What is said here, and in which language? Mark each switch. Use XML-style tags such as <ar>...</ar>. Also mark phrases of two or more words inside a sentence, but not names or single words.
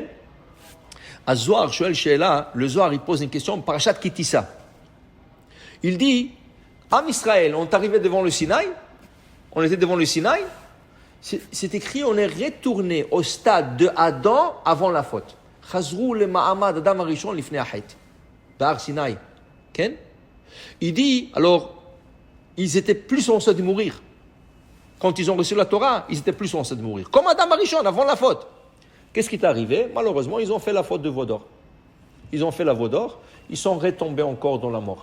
<fr>À Zohar,</fr> <he>שואל שאלה,</he> <fr>le Zohar, il pose une question, Parashat Kitissa. Il dit, Am Israël, on est arrivé devant le Sinaï, On était devant le Sinaï. C'est écrit, on est retourné au stade de Adam avant la faute.</fr> <he>חזרו למעמד אדם הראשון לפני החטא.</he> <fr>Bar Sinaï. Ken? Il dit, alors, ils étaient plus en stade de mourir. Quand ils ont reçu la Torah, ils étaient plus en stade de mourir. Comme Adam Arishon, avant la faute. Qu'est-ce qui est arrivé? Malheureusement, ils ont fait la faute de Vaudor. Ils ont fait la Vaudor, ils sont retombés encore dans la mort.</fr>